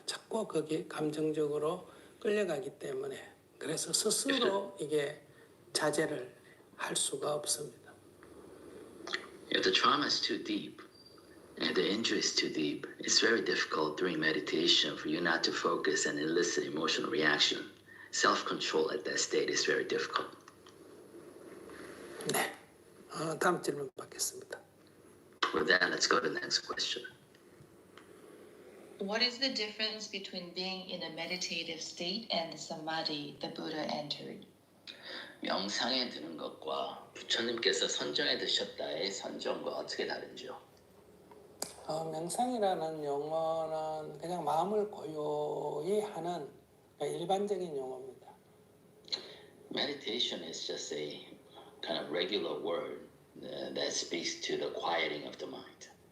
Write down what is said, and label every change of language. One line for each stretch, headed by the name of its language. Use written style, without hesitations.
Korean: 자꾸 거기에 감정적으로 끌려가기 때문에 그래서 스스로 이게 자제를 할 수가 없습니다.
English: If the trauma is too deep and the injury is too deep, it's very difficult during meditation for you not to focus and elicit emotional reaction. Self-control at that state is very difficult.
Korean: 네, 다음 질문 받겠습니다.
English: With that, let's go to the next question. What is the difference between being in a meditative state and the samadhi the Buddha entered?
Korean: 명상에 드는 것과 부처님께서 선정해 드셨다의 선정과 어떻게 다른지요? 명상이라는 용어는 그냥 마음을 고요히 하는 일반적인 용어입니다.
English: Meditation is just a kind of regular word that speaks to the quieting of the mind.